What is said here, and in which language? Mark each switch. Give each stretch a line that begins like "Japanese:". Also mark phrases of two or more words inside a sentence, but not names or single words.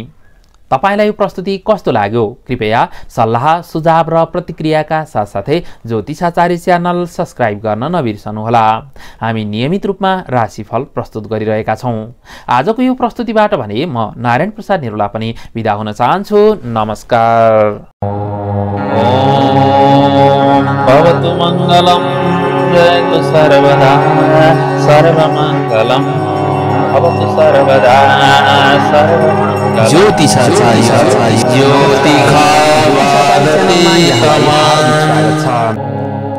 Nepali: तपाईलाई यो प्रस्तुति कस्तो लाग्यो? कृपया सल्लाह सुझाव र प्रतिक्रियाका साथसाथै ज्योतिषाचार्य च्यानल सब्स्क्राइब गर्न नबिर्सनुहोला। हामी नियमित रूपमा राशिफल प्रस्तुत गरिरहेका छौँ। आजको यो प्रस्तुतिबाट भने म नारायण प्रसाद निरुला पनि बिदा हुन चाहन्छु। नमस्कार।
Sanskrit: भवतु मङ्गलम् जयतु सर्वदा सर्वमङ्गलम् भवतु सर्वदा सर्वमङ्गलम्।
Nepali: ज्योतिषाचार्य ज्योतिषाचार्य